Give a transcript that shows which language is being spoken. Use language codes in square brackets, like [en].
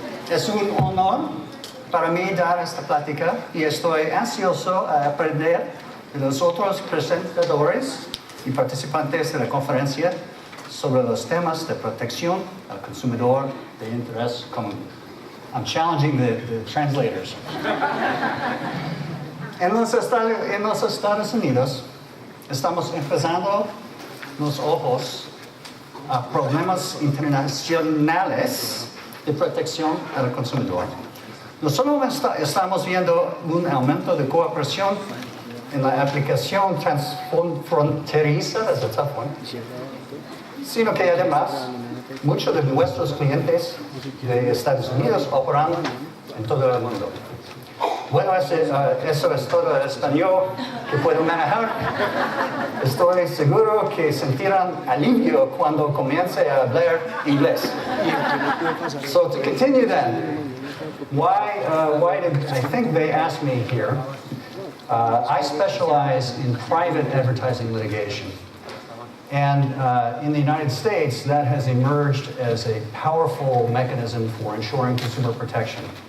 [es] Es un honor para mí dar esta plática y estoy ansioso a aprender de los otros presentadores y participantes de la conferencia sobre los temas de protección al consumidor de interés común. [en] I'm challenging the translators. [es] En los Estados Unidos estamos empezando los ojos a problemas internacionales de protección al consumidor. No solo estamos viendo un aumento de cooperación en la aplicación transfronteriza, es [en] a tough one, [es] sino que además muchos de nuestros clientes de Estados Unidos operan en todo el mundo. Bueno, eso es todo el español que puedo manejar. Estoy seguro que sentirán alivio cuando comience a hablar inglés. [en] So to continue then, why did I think they asked me here? I specialize in private advertising litigation. And in the United States, that has emerged as a powerful mechanism for ensuring consumer protection.